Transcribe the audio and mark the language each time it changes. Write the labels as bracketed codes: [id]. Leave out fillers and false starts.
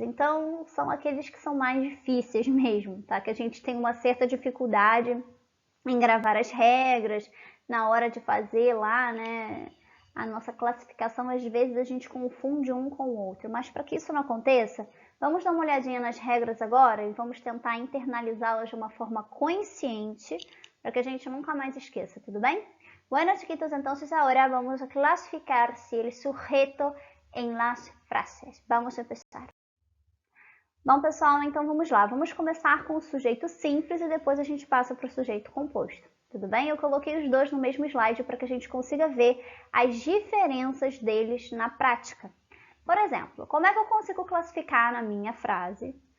[pt] Então, são aqueles que são mais difíceis mesmo, tá? Que a gente tem uma certa dificuldade em gravar as regras, na hora de fazer lá, né? A nossa classificação, às vezes, a gente confunde um com o outro. Mas para que isso não aconteça, vamos dar uma olhadinha nas regras agora e vamos tentar internalizá-las de uma forma consciente para que a gente nunca mais esqueça, tudo bem? [es] Bueno, chiquitos, entonces ahora vamos a clasificar si el sujeto en las frases. Vamos a empezar. [pt] Bom, pessoal, então vamos lá. Vamos começar com o sujeito simples e depois a gente passa para o sujeito composto. Tudo bem? Eu coloquei os dois no mesmo slide para que a gente consiga ver as diferenças deles na prática. Por exemplo, como é que eu consigo classificar na minha frase